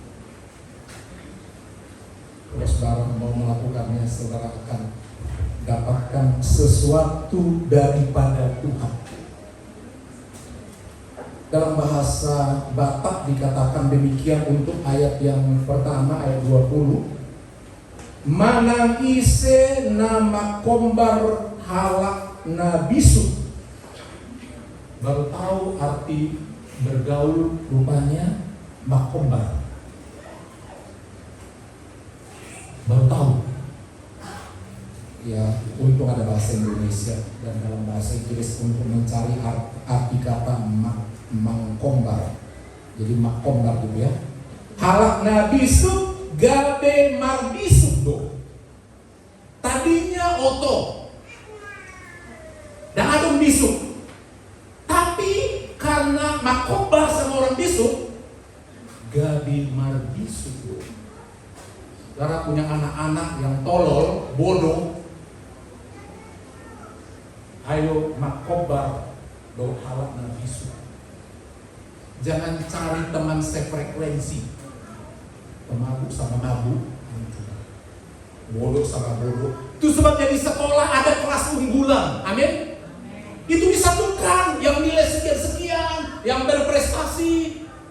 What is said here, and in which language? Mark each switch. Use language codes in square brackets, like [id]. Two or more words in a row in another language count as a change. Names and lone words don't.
[id] Kalau saudara mau melakukannya, saudara akan dapatkan sesuatu daripada Tuhan. Dalam bahasa Batak dikatakan demikian untuk ayat yang pertama, ayat 20. [bbc] Manang ise nama kombar halak nabisu. [id] Baru tahu arti bergaul rupanya makombar. Baru tahu. Ya, untung ada bahasa Indonesia dan dalam bahasa Inggris untuk mencari arti kata mangkombar. Jadi makombar gitu ya. [bbc] Halak nabisu gabe marbisu do. [id] Tadinya oto dan adem bisu. Tapi karena makombar sama orang bisu, bisu. Saudara punya anak-anak yang tolol, bodoh, ayo [bbc] makobar do halak na bisu. [id] Jangan cari teman sefrekuensi, pemabuk sama mabuk, bodoh sama bodoh. Itu sebabnya di sekolah ada kelas unggulan, amin. Itu disatukan, yang nilai sekian-sekian, yang berprestasi.